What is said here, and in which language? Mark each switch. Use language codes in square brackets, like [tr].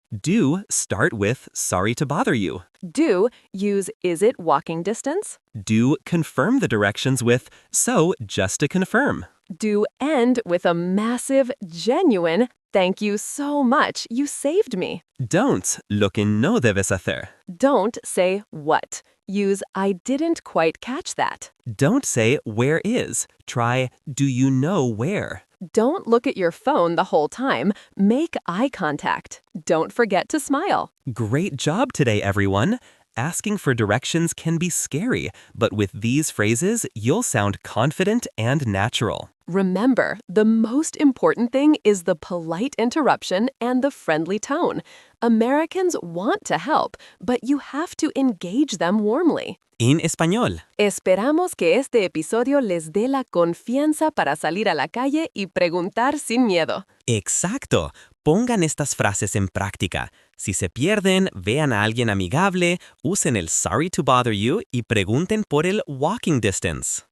[en] Do start with sorry to bother you. Do use is it walking distance? Do confirm the directions with so just to confirm. Do end with a massive, genuine, thank you so much, you saved me. Don't [es] lo que no debes hacer. [en] Don't say what. Use I didn't quite catch that. Don't say where is. Try do you know where. Don't look at your phone the whole time. Make eye contact. Don't forget to smile. Great job today, everyone. Asking for directions can be scary, but with these phrases, you'll sound confident and natural. Remember, the most important thing is the polite interruption and the friendly tone. Americans want to help, but you have to engage them warmly. [es] En español. Esperamos que este episodio les dé la confianza para salir a la calle y preguntar sin miedo. Exacto. Pongan estas frases en práctica. Si se pierden, vean a alguien amigable, usen el [en] sorry to bother you [es] y pregunten por el walking distance.